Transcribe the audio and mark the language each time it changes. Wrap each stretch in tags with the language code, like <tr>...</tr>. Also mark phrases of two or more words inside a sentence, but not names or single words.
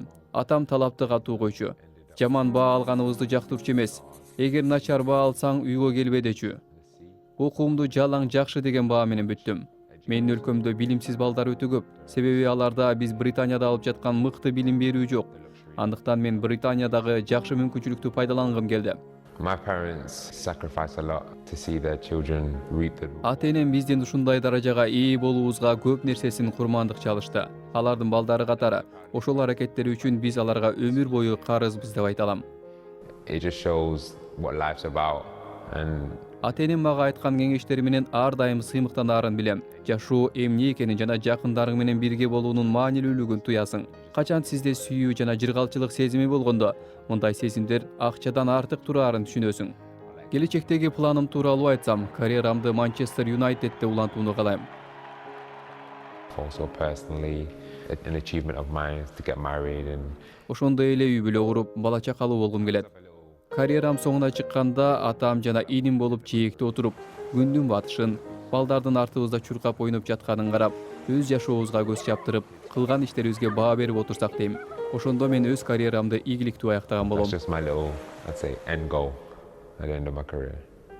<ky>Атам талапты катуу койчу. Жаман баа алганыбызды жактырчу эмес. Эгер начар баа алсаң үйгө келбе дечү. Окуумду жалаң жакшы деген баа менен бүттүм. Менин өлкөмдө билимсиз балдар өтө көп. Себеби аларда биз Британияда алып жаткан мыкты билим берүү жок. Андыктан мен Британиядагы жакшы мүмкүнчүлүктү пайдалангым келди.</ky> <en>My parents sacrificed a lot to see their children reap the.</en> <ky>Ата-энем биздин ушундай даражага ээ болуубузга көп нерсесин курмандык чалышты. Алардын балдары катары. Ошол аракеттери үчүн биз аларга өмүр бою карызбыз деп айта алам.</ky> <en>It just shows what life's about, and</en> <ky>Ата-энем мага айткан кеңештери менен ар дайым сыймыктанаарын билем. Жашоо эмне экенин жана жакындарың менен бирге болуунун маанилүүлүгүн туясың. Качан сизде сүйүү жана жыргалчылык сезими болгондо, мындай сезимдер акчадан артык тураарын түшүнөсүң. Келечектеги планым тууралуу айтсам, карьерамды Манчестер Юнайтедде улантууну каалайм.</ky> <en>also personally an achievement of mine is to get married and.</en> <ky>Ошондой эле үй бүлө куруп, бала чакалуу болгум келет. Карьерам соңуна чыкканда атам жана иним болуп чейикте отуруп, күндүн батышын, балдардын артыбызда чуркап ойноп жатканын карап, өз жашообузга көз чаптырып, кылган иштерибизге баа берип отурсак дейм. Ошондо мен өз карьерамды ийгиликтүү аяктаган болом.</ky> <en>That's just my little, I'd say, end goal at the end of my career.</en>